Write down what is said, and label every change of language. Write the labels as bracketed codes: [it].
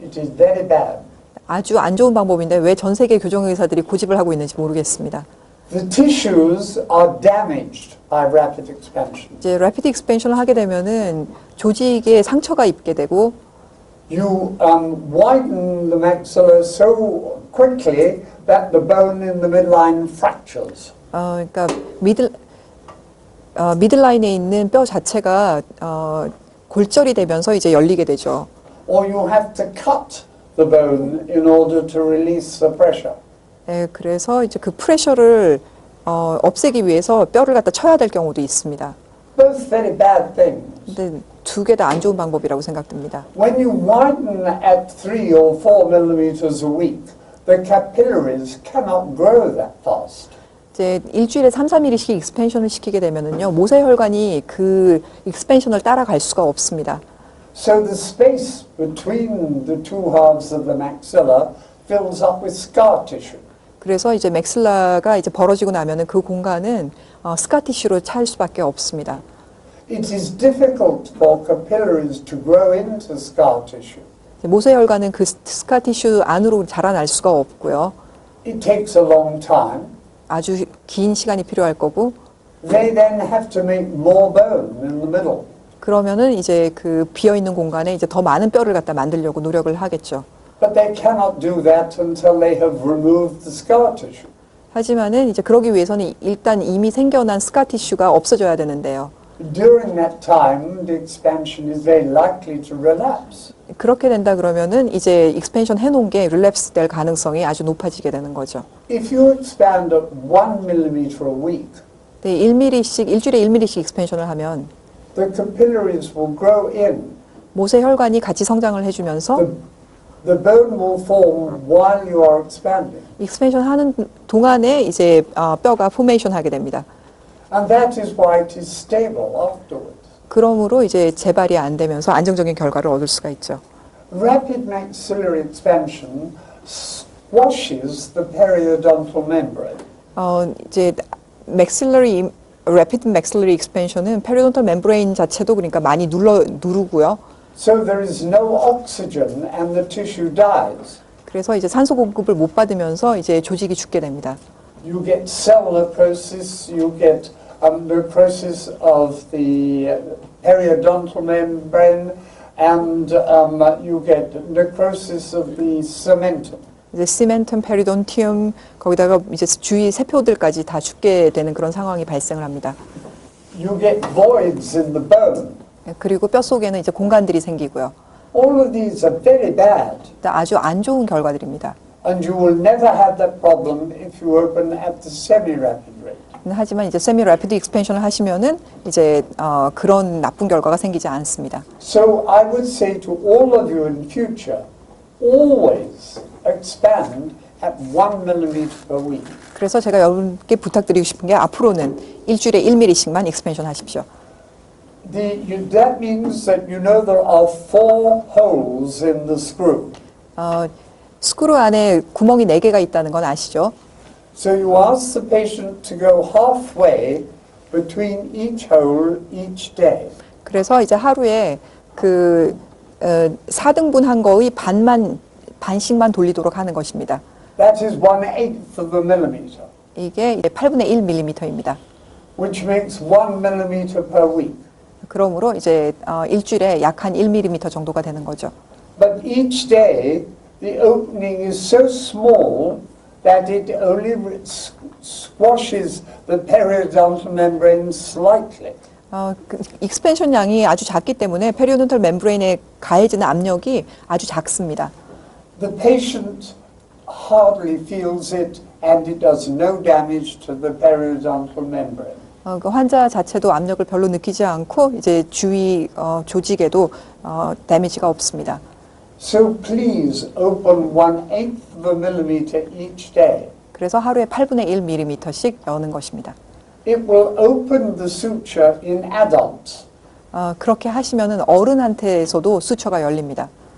[en] It is very bad. [ko] 아주 안 좋은 방법인데 왜 전 세계 교정 의사들이 고집을 하고 있는지 모르겠습니다. [en] The tissues are damaged by rapid expansion. [ko] 이제 래피드 익스펜션을 하게 되면은 조직에 상처가 입게 되고 [en] You widen the maxilla so quickly that the bone in the midline fractures. [ko] 그러니까 미들라인에 있는 뼈 자체가 골절이 되면서 이제 열리게 되죠. [en] Or you have to cut the bone in order to release the pressure. [ko] 그래서 이제 그 프레셔를 없애기 위해서 뼈를 갖다 쳐야 될 경우도 있습니다. [en] Both very bad things. [ko] 근데 두 개 다 안 좋은 방법이라고 생각됩니다. [en] When you widen at 3 or 4 millimeters a week, the capillaries cannot grow that fast. [ko] 이제 일주일에 3, 4mm씩 익스펜션을 시키게 되면은요, 모세혈관이 그 익스펜션을 따라갈 수가 없습니다. [en] So the space between the two halves of the maxilla fills up with scar tissue. [ko] 그래서 이제 맥슬라가 이제 벌어지고 나면은 그 공간은 스카티슈로 찰 수밖에 없습니다. [en] It is difficult for capillaries to grow into scar tissue. [ko] 모세혈관은 그 스카티슈 안으로 자라날 수가 없고요. [en] It takes a long time. [ko] 아주 긴 시간이 필요할 거고 [en] they then have to make more bone in the middle. [ko] 그러면은 이제 그 비어 있는 공간에 이제 더 많은 뼈를 갖다 만들려고 노력을 하겠죠. [en] But they cannot do that until they have removed the scar tissue. [ko] 하지만은 이제 그러기 위해서는 일단 이미 생겨난 스카 티슈가 없어져야 되는데요. [en] During that time, the expansion is very likely to relapse. [ko] 그렇게 된다 그러면은 이제 익스펜션 해놓은 게 릴랩스 될 가능성이 아주 높아지게 되는 거죠. [en] If you expand at 1 millimeter a week, [ko] 네, 1mm씩 일주일에 1mm씩 익스펜션을 하면 [en] the capillaries will grow in. [ko] 모세 혈관이 같이 성장을 해주면서 [en] The bone will form while you are expanding. [ko] 익스펜션 하는 동안에 이제 뼈가 포메이션 하게 됩니다. [en] And that is why it is stable afterwards. [ko] 그러므로 이제 재발이 안 되면서 안정적인 결과를 얻을 수가 있죠. [en] Rapid maxillary expansion squashes the periodontal membrane. [ko] 이제 maxillary rapid maxillary expansion은 페리odontal membrane 자체도 그러니까 많이 누르고요. [en] So there is no oxygen and the tissue dies. [ko] 그래서 이제 산소 공급을 못 받으면서 이제 조직이 죽게 됩니다. [en] You get cell necrosis, you get necrosis of the periodontal membrane, and you get necrosis of the cementum. [ko] 이제 시멘텀, 페리돈티움 거기다가 이제 주위 세포들까지 다 죽게 되는 그런 상황이 발생을 합니다. [en] You get voids in the bone. [ko] 그리고 뼈 속에는 이제 공간들이 생기고요. [en] All of these are very bad, [ko] 아주 안 좋은 결과들입니다. [en] and you will never have that problem if you open at the semi-rapid rate. [ko] 하지만 이제 세미 래피드 익스펜션을 하시면은 이제 그런 나쁜 결과가 생기지 않습니다. [en] So I would say to all of you in future, always expand at 1 millimeter per week. [ko] 그래서 제가 여러분께 부탁드리고 싶은 게 앞으로는 일주일에 1mm씩만 익스펜션 하십시오. [en] That means that you know there are 4 holes in the screw. [ko] 스크루 안에 구멍이 4개가 있다는 건 아시죠? [en] So you ask the patient to go halfway between each hole each day. [ko] 그래서 이제 하루에 그 4등분한 거의 반씩만 돌리도록 하는 것입니다. [en] That is 1/8 of a millimeter, [ko] 이게 이제 8분의 1mm입니다. [en] which makes 1 millimeter per week. [ko] 그러므로 이제 일주일에 약 한 1mm 정도가 되는 거죠. [en] But each day the opening is so small that it only squashes the periodontal membrane slightly. [ko] 익스펜션 양이 아주 작기 때문에 페리오돈탈 멤브레인에 가해지는 압력이 아주 작습니다. [en] The patient hardly feels it and it does no damage to the periodontal membrane. [ko] 그 환자 자체도 압력을 별로 느끼지 않고 이제 주위 조직에도 데미지가 없습니다. [en] So please open 1/8 of a millimeter each day. [ko] 그래서 하루에 8분의 1mm씩 여는 것입니다. [en] It will open the suture in adults. [ko] 그렇게 하시면은 어른한테서도 수처가 열립니다.